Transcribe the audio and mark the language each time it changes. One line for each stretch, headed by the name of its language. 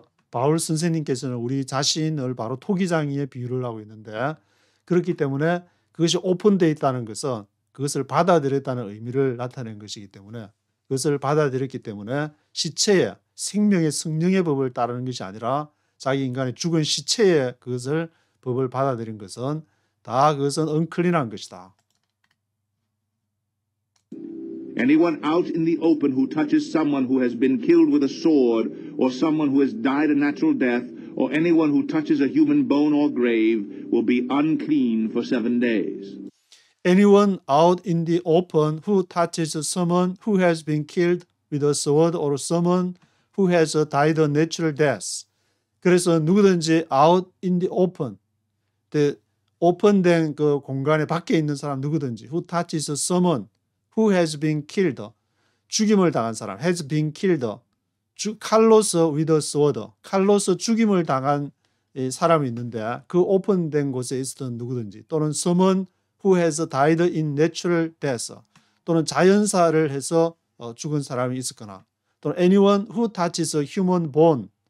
Korean: 바울 선생님께서는 우리 자신을 바로 토기장이에 비유를 하고 있는데 그렇기 때문에 그것이 오픈되어 있다는 것은 그것을 받아들였다는 의미를 나타낸 것이기 때문에 그것을 받아들였기 때문에 시체에 생명의 성령의 법을 따르는 것이 아니라 자기 인간의 죽은 시체에 그것을 법을 받아들인 것은 다 그것은 unclean한 것이다.
English: Anyone out in the open who touches someone who has been killed with a sword, or someone who has died a natural death, or anyone who touches a human bone or grave will be unclean for 7 days. Anyone out in the open who touches someone who has been killed with a sword or someone who has died a natural death.
Korean: 그래서 누구든지
English: out in the open,
Korean: 오픈된 그 공간에 밖에 있는 사람 누구든지
English: who touches someone who has been killed,
Korean: 죽임을 당한 사람,
English: has been killed,
Korean: 칼로서
English: with a sword,
Korean: 칼로서 죽임을 당한 사람이 있는데 그 오픈된 곳에 있었던 누구든지 또는
English: someone who has died in natural death,
Korean: 또는 자연사를 해서 죽은 사람이 있었거나 또는
English: anyone who touches a human bone,